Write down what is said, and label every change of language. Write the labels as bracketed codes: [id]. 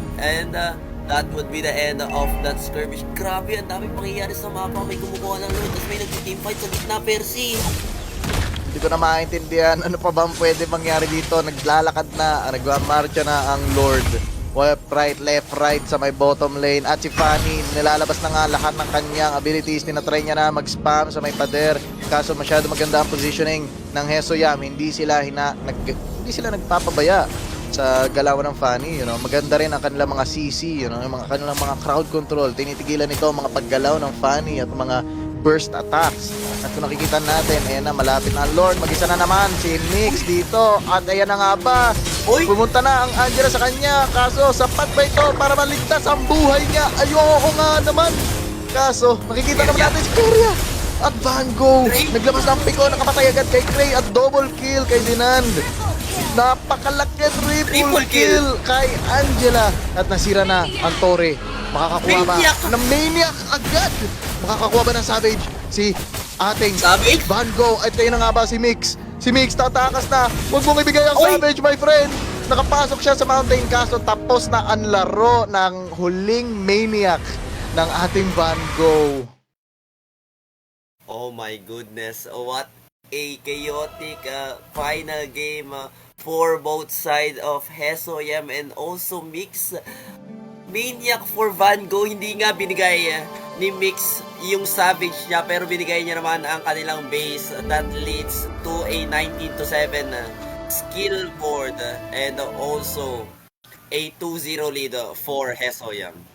[en] And that would be the end of that skirmish. [tl] Grabe, ang daming pangyayari sa mapa. May kumukuha ng loot, tapos may nag-teamfight sa gitna, Percy. Hindi ko na maintindihan ano pa bang pwede mangyari dito. Naglalakad na, nagmamarcha na ang Lord. Left, right sa may bottom lane. At si Fanny, nilalabas na nga lahat ng kanyang abilities. Tinatry niya na mag-spam sa may pader. Kaso masyado maganda ang positioning ng 𝙖𝙣𝙤𝙗𝙗. Hindi sila nagpapabaya sa galaw ng Fanny, maganda rin ang kanilang mga CC, yung mga kanilang mga crowd control. Tinitigilan nito ang mga paggalaw ng Fanny at mga burst attacks. At kung nakikita natin, ayan na, malapit na ang Lord. Mag-isa na naman si Mix dito. At ayan na nga ba, pumunta na ang Angela sa kanya. Kaso, sapat ba ito para maligtas ang buhay niya? Ayoko nga naman. Kaso, makikita naman natin si Keria at Van Gogh. Naglabas ng piko, nakapatay agad kay Cray at double kill kay Dinand. Napakalaki triple kill kay Angela. At nasira na ang Torre. Makakakuha ba ng Maniac agad? Makakakuha ba ng Savage si ating Van Gogh? At ayun na nga ba si Mix? Si Mix tatakas na. Huwag mong ibigay ang Savage, my friend. Nakapasok siya sa mountain, kaso tapos na ang laro ng huling Maniac ng ating Van Gogh. [en] Oh my goodness, what a chaotic final game for both sides of 𝙖𝙣𝙤𝙗𝙗 and also Mix. [tl] Maniac for Van Gogh, hindi nga binigay ni Mix yung Savage niya, pero binigay niya naman ang kanilang base that leads to a 19-7 skill board and also a 2-0 lead for 𝙖𝙖𝙤𝙗𝙗.